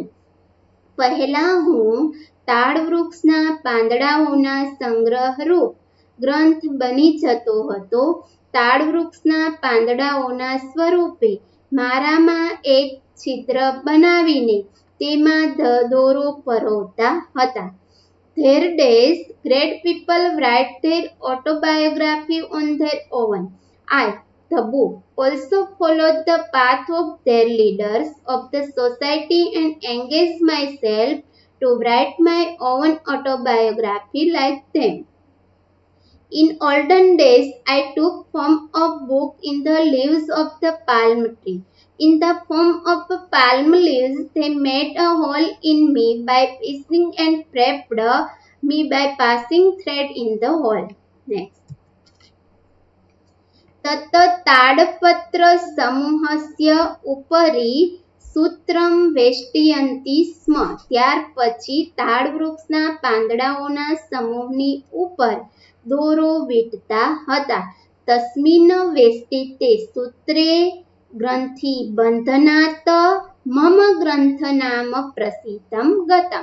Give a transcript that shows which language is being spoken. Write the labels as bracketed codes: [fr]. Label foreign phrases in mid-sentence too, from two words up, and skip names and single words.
[gu] પહેલા હું તાડ વૃક્ષના પાંદડાઓના સંગ્રહરૂપ ગ્રંથ બની જતો હતો. તાડ વૃક્ષના પાંદડાઓના સ્વરૂપે મારામાં એક છિદ્ર બનાવીને તેમાં દોરો પરોવતા હતા. [en] There days great people write their autobiography on their own. I, the book, also followed the path of their leaders of the society and engaged myself to write my own autobiography like them. In olden days, I took form of book in the leaves of the palm tree. In the form of palm leaves, they made a hole in me by piercing and prepped me by passing thread in the hole. Next. [sa] तत् ताडपत्र समूहस्य उपरि सूत्रम वेष्टयंती स्म. [gu] ત્યાર પછી તાડ વૃક્ષના પાંદડાઓના સમૂહની ઉપર દોરો વીંટતા હતા. [sa] तस्मिन वेष्टिते सूत्रे ग्रंथि बंधनात मम ग्रंथ नाम प्रसिद्धम गतम.